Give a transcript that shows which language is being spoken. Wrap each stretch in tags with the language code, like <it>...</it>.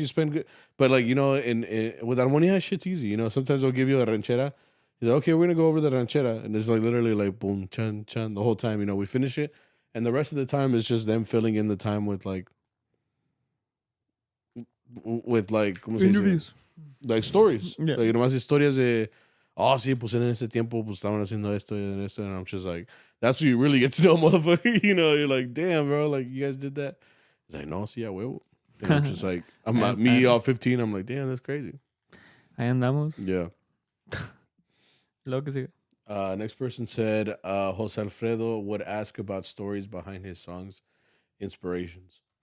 <en>You spend good, but like you know, in with Armonía, shit's easy. You know, sometimes they'll give you a ranchera. He's like, okay, we're gonna go over the ranchera, and it's like literally like boom, chan chan the whole time. You know, we finish it, and the rest of the time is just them filling in the time with like</en> <es>¿cómo se dice?</es> <en>Like stories. Yeah. Like</en> <es>nomás historias de, oh sí, pues en ese tiempo pues estaban haciendo esto y esto,</es> <en>and I'm just like, that's what you really get to know, motherfucker. You know, you're like, damn, bro, like you guys did that. He's like,</en> <es>no, sí, a huevo.</es> <en>And I'm just like, I'm not me all 15. I'm like, damn, that's crazy.</en> <es>Ahí andamos.</es> <en>Yeah.</en> <es>Lo que sigue.</es> <en>Next person said, Jose Alfredo would ask about stories behind his songs, inspirations.</en>